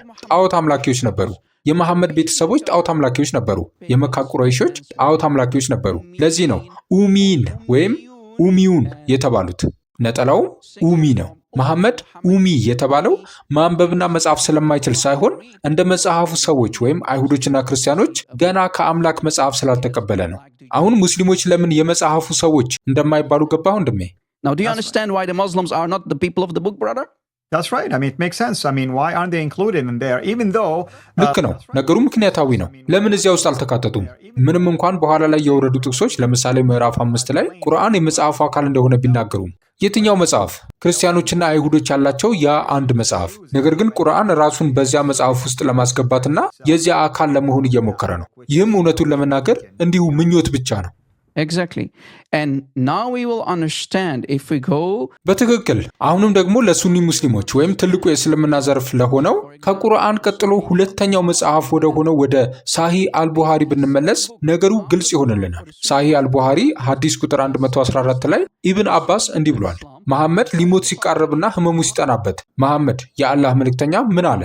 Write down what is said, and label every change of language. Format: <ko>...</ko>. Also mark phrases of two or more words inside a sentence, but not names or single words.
<am>ጣዖት አምላኪዎች ነበሩ። የመሐመድ ቤተሰቦች ጣዖት አምላኪዎች ነበሩ። የመካ ቁረይሾች ጣዖት አምላኪዎች ነበሩ። ለዚህ ነው ኡሚይን ወይም ኡሚዩን የተባሉት። ነጠላውም ኡሚ ነው። መሐመድ ኡሚ የተባለው ማንበብና መጻፍ ስለማይችል ሳይሆን እንደ መጽሐፉ ሰዎች ወይም አይሁዶችና ክርስቲያኖች ገና ከአምላክ መጽሐፍ ስላልተቀበለ ነው። አሁን ሙስሊሞች ለምን የመጽሐፉ ሰዎች እንደማይባሉ ገባህ ወንድሜ?</am> <en>Now, do you understand why the Muslims are not the people of the book, brother? That's right. I mean, it makes sense. I mean, why aren't they included in there? Even though...</en> <am>ልክ ነው። ነገሩ ምክንያታዊ ነው። ለምን እዚያ ውስጥ አልተካተቱም? ምንም እንኳን በኋላ ላይ የወረዱ ጥቅሶች ለምሳሌ ምዕራፍ 5 ላይ ቁርአን የመጽሐፉ አካል እንደሆነ ቢናገሩም የትኛው መጽሐፍ? ክርስቲያኖችና አይሁዶች ያላቸው ያ አንድ መጽሐፍ። ነገር ግን ቁርአን ራሱን በዚያ መጽሐፍ ውስጥ ለማስገባትና የዚያ አካል ለመሆን እየሞከረ ነው። ይህም እውነቱን ለመናገር እንዲሁ ምኞት ብቻ ነው።</am> <en>Exactly. And now we will understand if we go...</en> <am>በትክክል አሁንም ደግሞ ለሱኒ ሙስሊሞች ወይም ትልቁ የእስልምና ዘርፍ ለሆነው ከቁርአን ቀጥሎ ሁለተኛው መጽሐፍ ወደ ሆነው ወደ ሳሂህ አልቡሃሪ ብንመለስ ነገሩ ግልጽ ይሆንልናል። ሳሂህ አልቡሃሪ ሐዲስ ቁጥር 114 ላይ ኢብን አባስ እንዲህ ብሏል። መሐመድ ሊሞት ሲቃረብና ህመሙ ሲጠናበት መሐመድ የአላህ መልእክተኛ ምን አለ?</am>